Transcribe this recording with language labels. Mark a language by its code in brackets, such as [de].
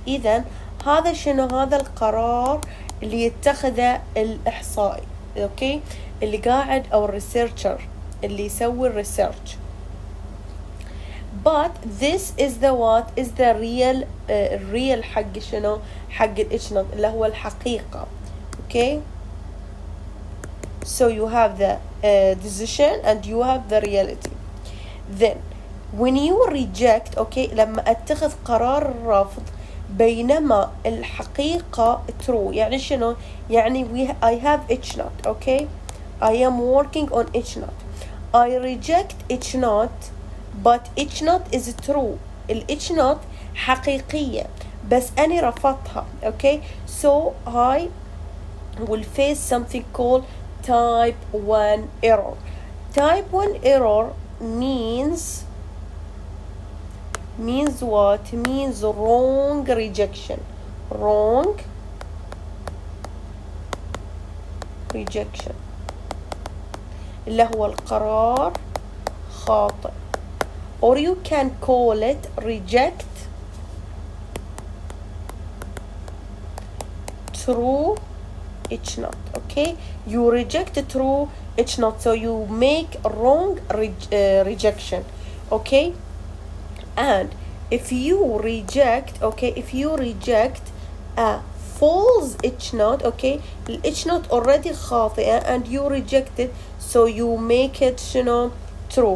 [ar] إذن هذا شنو؟ هذا القرار اللي يتخذه الإحصائي، okay، اللي قاعد أو الريسيرشر اللي يسوي الريسيرش. [en] But this is the what? Is the real [ar] حق شنو؟ حق ال H naught اللي هو الحقيقة. [en] Okay, so you have the decision and you have the reality. Then when you reject, okay، [ar] لما اتخذ قرار الرفض بينما الحقيقة [en] true، [ar] يعني شنو؟ يعني [en] I have H naught. Okay, I am working on H naught. I reject H naught but H naught is true. [ar] ال H naught حقيقية بس أنا رفضتها. [en] Okay, so I will face something called type 1 error. Type 1 error means what? Means wrong rejection. Wrong rejection [ar] اللي هو القرار خاطئ. [en] Or you can call it reject true H naught. Okay, you reject true H naught, so you make wrong rejection. Okay, and if you reject, okay, if you reject a false H naught, okay, the H naught already خاطئة and you reject it, so you make it شنو true.